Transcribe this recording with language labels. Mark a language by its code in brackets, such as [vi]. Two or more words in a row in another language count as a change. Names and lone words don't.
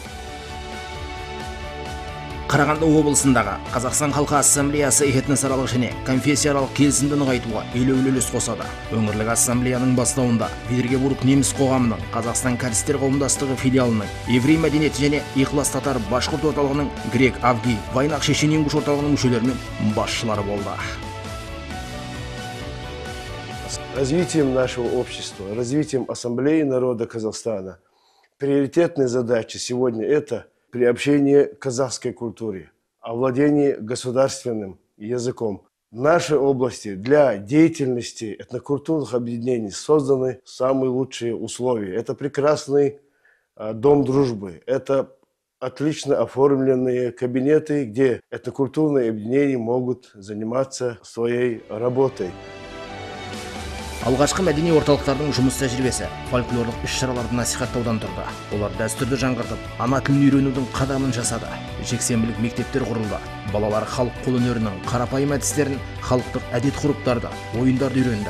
[kk] Қарағанды облысындағы Қазақстан халқы ассамблеясы этносаралық және конфессияаралық келісімді нығайтуға елеулі үлес қосады. Өңірлік ассамблеяның бастауында Петербург неміс қоғамының, Қазақстан кәрістер қауымдастығы филиалының, еврей мәдениеті және ихлас татар башқұрт орталығының, грек авгий, вайнақ шешен ингуш орталығының мүшелері мен басшылары болды. [ru] Развитием нашего общества, развитием Ассамблеи народа Казахстана приоритетные задачи сегодня это приобщение к казахской культуре, овладение государственным языком. В нашей области для деятельности этнокультурных объединений созданы самые лучшие условия. Это прекрасный дом дружбы, это отлично оформленные кабинеты, где этнокультурные объединения могут заниматься своей работой. [kk] Алғашқы мәдени орталықтардың жұмыс тәжірибесі фольклорлық іс-шараларды насихаттаудан тұрды. Олар дәстүрді жаңғыртып, ана тілін үйренудің қадамын жасады. Жексенбілік мектептер құрылды. Балалар халық қолөнерінің қарапайым әдістерін, халықтық әдет-ғұрыптарды, ойындарды үйренді.